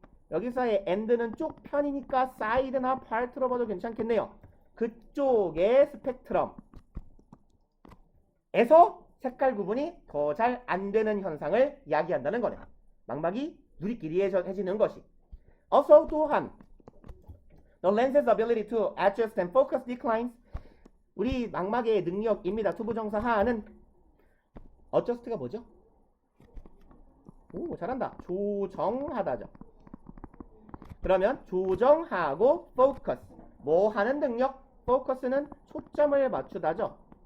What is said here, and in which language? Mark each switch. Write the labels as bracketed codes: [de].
[ko] 여기서의 and는 쪽 편이니까 side나 part로 봐도 괜찮겠네요. 그쪽의 스펙트럼에서 색깔 구분이 더 잘 안 되는 현상을 이야기한다는 거네. 망막이 누리끼리해지는 것이. [en] Also [ko] 또한 [en] the lens's ability to adjust and focus declines. [ko] 우리 망막의 능력입니다. 투부정사 하는 adjust가 뭐죠? 오, 잘한다. 조정하다죠. 그러면 조정하고 focus. 뭐 하는 능력? focus는 초점을 맞추다죠.